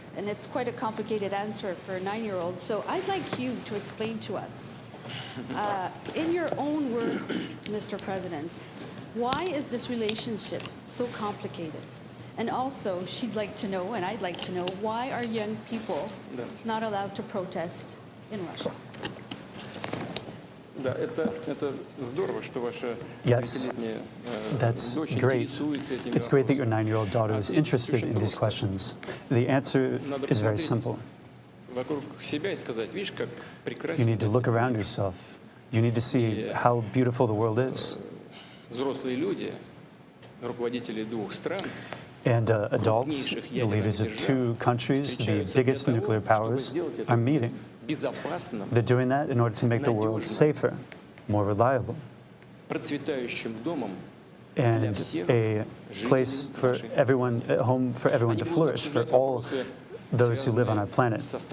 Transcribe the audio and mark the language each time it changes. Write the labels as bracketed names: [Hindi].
[English] And it's quite a complicated answer for a 9-year-old. So I'd like you to explain to us, in your own words, Mr. President, why is this relationship so complicated? And also, she'd like to know, and I'd like to know, why are young people not allowed to protest in Russia? [Russian] Да, это здорово, что ваша пятилетняя дочь интересуется этими вопросами. [English] It's great that your 9-year-old daughter is interested in these questions. The answer is very simple. [Russian] Вокруг себя и сказать, видишь, как прекрасно. [English] You need to look around yourself. You need to see how beautiful the world is. [Russian] Взрослые люди, руководители двух стран, [English] and adults, the leaders of 2 countries, the biggest nuclear powers, are meeting. They're doing that in order to make the world safer, more reliable, and a place for everyone, a home for everyone to flourish, for all those who live on our planet.